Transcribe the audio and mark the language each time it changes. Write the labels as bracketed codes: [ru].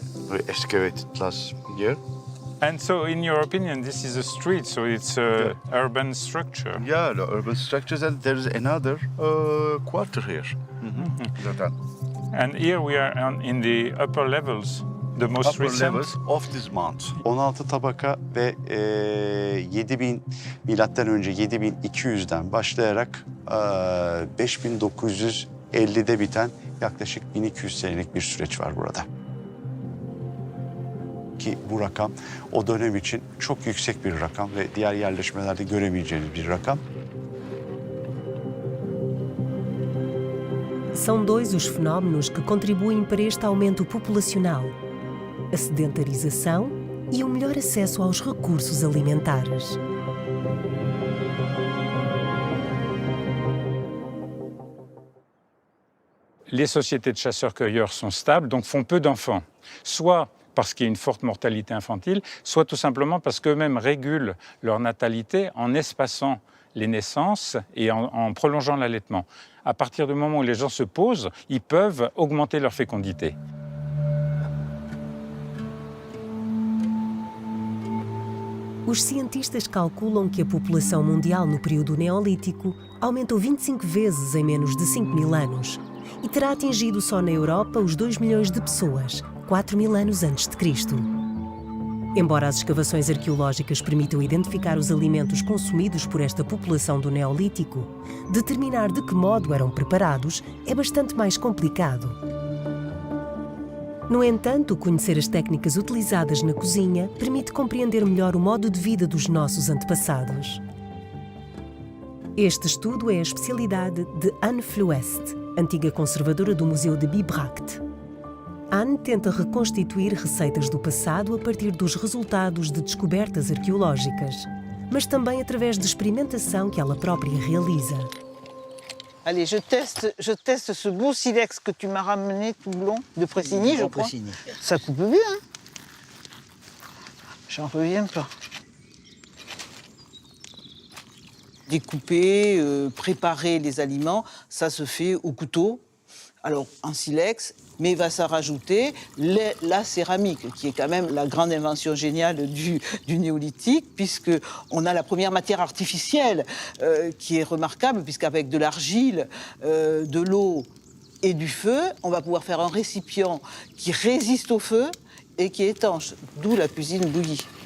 [en] We excavated last year. And so, in your opinion, this is a street, so it's an urban structure. Yeah, the urban structures, and there is another quarter here. [tr] Zaten. [en] And here we are in the upper levels, the most Upper recent. levels of this mount. [tr] 16 tabaka ve 7000 milattan önce 7200'den başlayarak 5950'de biten yaklaşık 1200 senelik bir süreç var burada. Ki bu rakam o dönem için çok yüksek bir rakam ve diğer yerleşmelerde göremeyeceğiniz bir rakam. [pt] São dois os fenómenos que contribuem para este aumento populacional: a sedentarização e o melhor acesso aos recursos alimentares. [fr] Les sociétés de chasseurs-cueilleurs sont stables, donc font peu d'enfants. Soit parce qu'il y a une forte mortalité infantile, soit tout simplement parce qu'eux-mêmes régulent leur natalité en espaçant les naissances et en prolongeant l'allaitement. À partir du moment où les gens se posent, ils peuvent augmenter leur fécondité. [pt] Os cientistas calculam que a população mundial no período neolítico aumentou 25 vezes em menos de 5.000 anos e terá atingido só na Europa os 2 milhões de pessoas, 4.000 anos antes de Cristo. Embora as escavações arqueológicas permitam identificar os alimentos consumidos por esta população do Neolítico, determinar de que modo eram preparados é bastante mais complicado. No entanto, conhecer as técnicas utilizadas na cozinha permite compreender melhor o modo de vida dos nossos antepassados. Este estudo é a especialidade de Anne Fluest, antiga conservadora do Museu de Bibracte. Anne tenta reconstituir receitas do passado a partir dos resultados de descobertas arqueológicas, mas também através de experimentação que ela própria realiza. [fr] Allez, je teste ce beau silex que tu m'as ramené tout blond, de Pressigny, je crois. Ça coupe bien, hein? J'en reviens pas. Découper, préparer les aliments, ça se fait au couteau, alors en silex, mais va s'en rajouter la céramique, qui est quand même la grande invention géniale du néolithique, puisqu'on a la première matière artificielle qui est remarquable, puisqu'avec de l'argile, de l'eau et du feu, on va pouvoir faire un récipient qui résiste au feu et qui est étanche, d'où la cuisine bouillie.